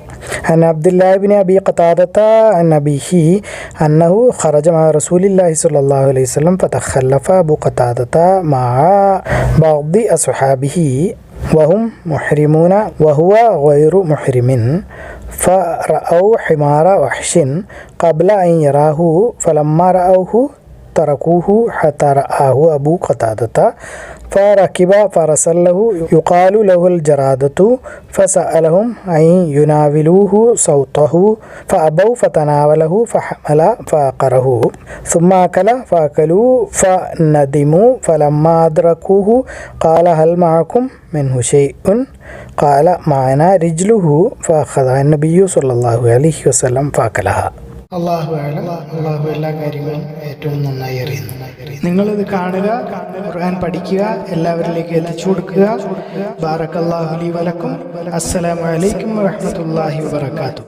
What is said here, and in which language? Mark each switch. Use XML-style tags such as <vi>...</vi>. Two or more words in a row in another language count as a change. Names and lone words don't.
<ar>عن عبد الله بن أبي قتادة عن أبيه أنه خرج مع رسول الله صلى الله عليه وسلم فتخلف أبو قتادة مع بعض أصحابه وهم محرمون وهو غير محرم فرأوا حمار وحش قبل أن يراه فلما رأوه تركوه حتى رآه أبو ഖതാദത فركب فرسا له يقال له الجرادة فسألهم أن يناولوه صوته فأبوا فتناوله فحمل فأقره ثم أكل فأكلوا فندموا فلما أدركوه قال هل معكم منه شيء قال معنا رجله فأخذها النبي صلى الله عليه وسلم فأكلها.</ar> <ml>അള്ളാഹു എല്ലാ കാര്യങ്ങളും ഏറ്റവും നന്നായി അറിയുന്നു. നിങ്ങളിത് കാണുക, ഖുർആൻ പഠിക്കുക, എല്ലാവരിലേക്ക് എത്തിച്ചു കൊടുക്കുക.</ml> <ar>بارك الله لي ولكم. السلام عليكم ورحمة الله وبركاته.</ar>